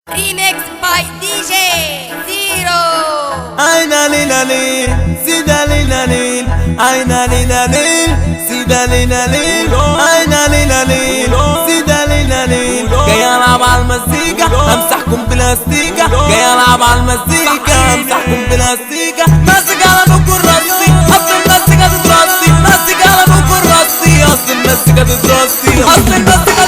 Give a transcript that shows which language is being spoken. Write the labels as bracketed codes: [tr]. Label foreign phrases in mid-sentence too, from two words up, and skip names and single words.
[en] Remix by DJ Zero. Aina lila lil, sida lila lil. Aina lila lil, sida lila lil. Aina lila lil, sida lila lil. [ar] جاي العب على المزيكا امسحكم بلاستيكا. جاي العب على المزيكا امسحكم بلاستيكا. ماسك على بكر راسي اصل المزيكا تترصي. ماسك على بكر راسي اصل المزيكا تترصي. اصل المزيكا